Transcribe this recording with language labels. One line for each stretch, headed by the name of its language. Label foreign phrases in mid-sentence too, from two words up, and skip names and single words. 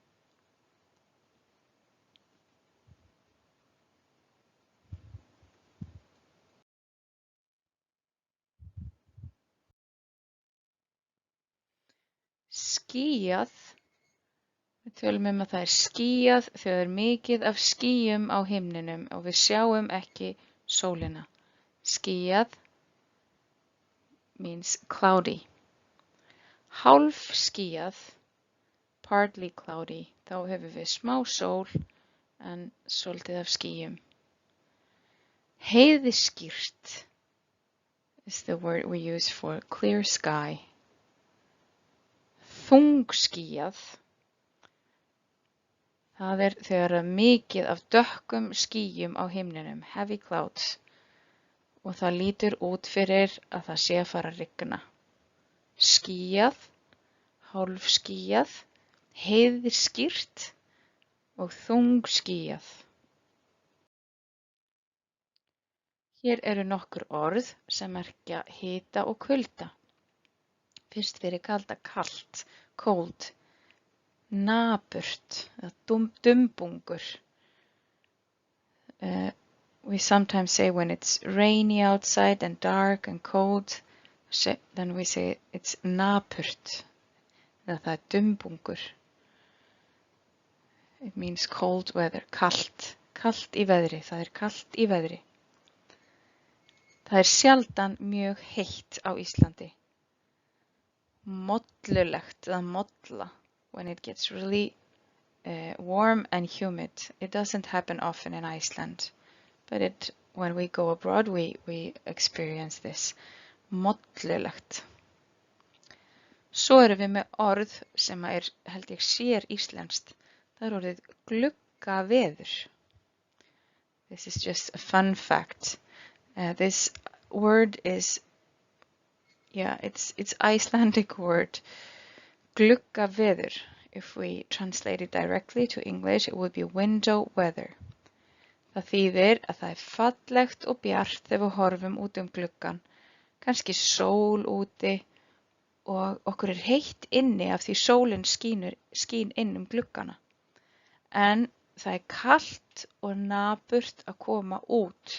Icelandic: Skýjað, við tölum að það skýjað þegar mikið af skýjum á himninum og við sjáum ekki sólina.
English: Skýjað means cloudy.
Icelandic: Hálf skýjað,
English: partly cloudy,
Icelandic: þá höfum við smá sól en svolítið af skýjum.
English: Heiðskírt is the word we use for clear sky.
Icelandic: Þungskýjað, það þegar mikið af dökkum skýjum á himninum,
English: heavy clouds,
Icelandic: og það lítur út fyrir að það sé að fara að rigna. Skýjað, hálfskýjað, heiðskírt og þungskýjað. Hér eru nokkur orð sem merkja hita og kulda. Fyrst fyrir kalda, kalt, cold, napurt, dumbungur.
English: We sometimes say when it's rainy outside and dark and cold, then we say it's napurt,
Icelandic: það dumbungur.
English: It means cold weather,
Icelandic: kalt, kalt í veðri, það kalt í veðri. Það sjaldan mjög heitt á Íslandi. Mollulegt, eða molla,
English: when it gets really warm and humid. It doesn't happen often in Iceland, but when we go abroad we experience this.
Icelandic: Mollulegt. Svo erum við með orð sem held ég sér íslenskt. Það orðið gluggaveður.
English: This is just a fun fact. This word is Yeah, it's Icelandic word gluggaveður. If we translate it directly to English, it would be window weather.
Icelandic: Það þýðir að það er fallegt og bjart þegar við horfum út gluggann, kannski sól úti og okkur er heitt inni af því sólin skín inn gluggana. En það er kalt og napurt að koma út.